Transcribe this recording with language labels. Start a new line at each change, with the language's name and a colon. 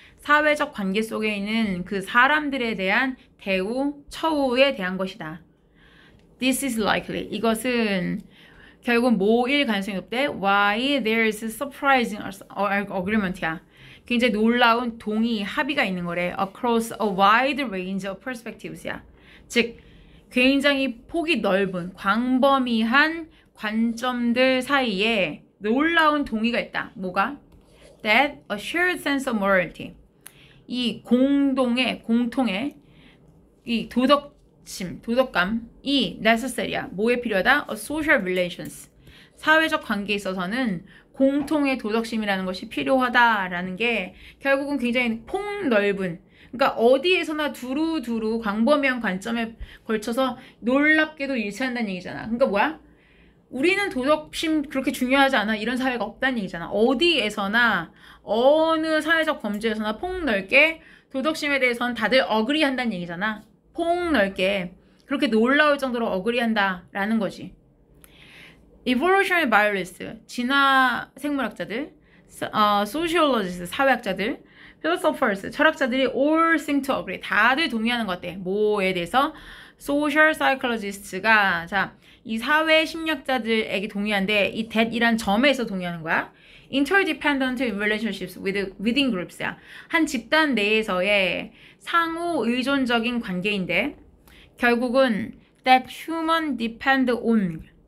Korean: 사회적 관계 속에 있는 그 사람들에 대한 대우, 처우에 대한 것이다.
English: This is likely.
Korean: 이것은 결국 뭐일 가능성이 높대?
English: Why there is surprising agreement
Korean: 야. 굉장히 놀라운 동의, 합의가 있는 거래.
English: Across a wide range of perspectives
Korean: 야. 즉, 굉장히 폭이 넓은, 광범위한 관점들 사이에 놀라운 동의가 있다. 뭐가?
English: That a shared sense of morality.
Korean: 이 공통의 이 도덕감이 necessary야. 뭐에 필요하다?
English: A social relations.
Korean: 사회적 관계에 있어서는 공통의 도덕심이라는 것이 필요하다라는 게 결국은 굉장히 폭넓은, 그러니까 어디에서나 두루두루 광범위한 관점에 걸쳐서 놀랍게도 일치한다는 얘기잖아. 그러니까 뭐야? 우리는 도덕심 그렇게 중요하지 않아. 이런 사회가 없다는 얘기잖아. 어디에서나 어느 사회적 범주에서나 폭넓게 도덕심에 대해서는 다들 어그리한다는 얘기잖아. 폭넓게 그렇게 놀라울 정도로 어그리한다라는 거지.
English: Evolutionary biologists,
Korean: 진화 생물학자들,
English: sociologists,
Korean: 사회학자들,
English: philosophers,
Korean: 철학자들이
English: all seem to agree.
Korean: 다들 동의하는 것 같아. 뭐에 대해서?
English: social psychologists
Korean: 가 이 사회 심리학자들에게 동의한데 이 that이란 점에서 동의하는 거야.
English: interdependent relationships within groups
Korean: 야. 한 집단 내에서의 상호 의존적인 관계인데 결국은
English: that human depend on.